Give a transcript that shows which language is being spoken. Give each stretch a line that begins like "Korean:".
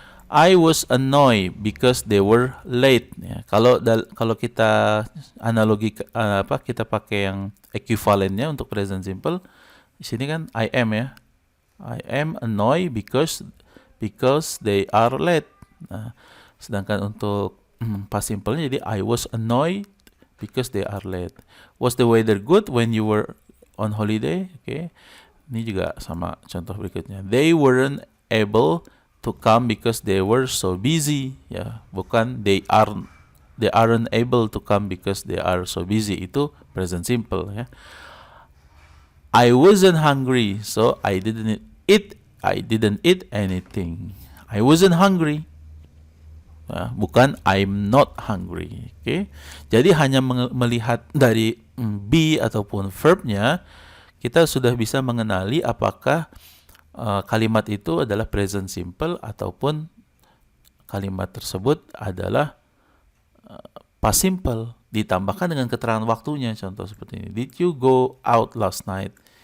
English: I was annoyed because they were late.
Indonesian: Ya, kalau kita analogi kita pakai yang ekuivalennya untuk present simple, di sini kan I am ya.
English: I am annoyed because they are late.
Indonesian: Nah, sedangkan untuk
English: past simple-nya jadi I was annoyed because they are late. Was the weather good when you were on holiday?
Indonesian: Oke. Ini juga sama contoh berikutnya.
English: They weren't able to come because they were so busy.
Indonesian: Ya, bukan
English: they aren't able to come because they are so busy.
Indonesian: Itu present simple ya.
English: I wasn't hungry, so I didn't eat anything. I wasn't hungry.
Indonesian: Nah, bukan
English: I'm not hungry. Oke.
Indonesian: Jadi hanya melihat dari be ataupun verbnya, kita sudah bisa mengenali apakah kalimat itu adalah present simple ataupun kalimat tersebut adalah past simple. Ditambahkan dengan keterangan waktunya, contoh seperti ini.
English: Did you go out last night?